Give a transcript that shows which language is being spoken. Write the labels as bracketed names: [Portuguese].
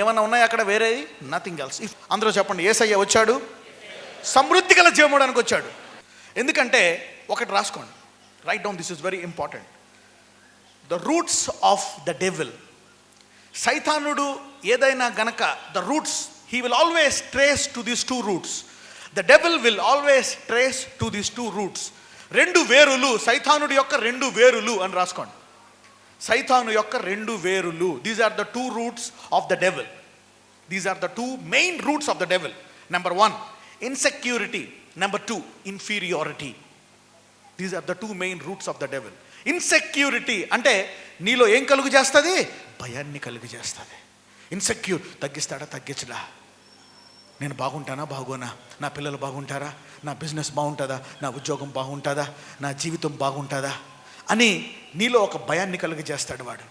[Telugu] ఏమన్నా ఉన్నాయి అక్కడ వేరేది? [English] Nothing else. [Telugu] అందరూ చెప్పండి, యేసయ్య వచ్చాడు సమృద్ధి గల జీవం ఇవ్వడానికి వచ్చాడు. ఎందుకంటే ఒకటి రాసుకోండి, [English] Write down, this is very important. The roots of the devil. [Telugu] సైతానుడు ఏదైనా గనక, [English] The roots, he will always trace to these two roots. The devil will always trace to these two roots. [Telugu] రెండు వేరులు, సైతానుడి యొక్క రెండు వేరులు అని రాసుకోండి. సైతాను యొక్క రెండు వేరులు. [English] These are the two roots of the devil. These are the two main roots of the devil. Number 1, insecurity. Number 2, inferiority. These are the two main roots of the devil. [Telugu] Insecurity అంటే నీలో ఏం కలుగు చేస్తుంది? భయాన్ని కలుగు చేస్తుంది. Insecure, తగ్గిస్తాడా తగ్గించడా, నేను బాగుంటానా బాగోనా, నా పిల్లలు బాగుంటారా, నా బిజినెస్ బాగుంటుందా, నా ఉద్యోగం బాగుంటుందా, నా జీవితం బాగుంటుందా అని నీలో ఒక భయాన్ని కలుగజేస్తాడు వాడు.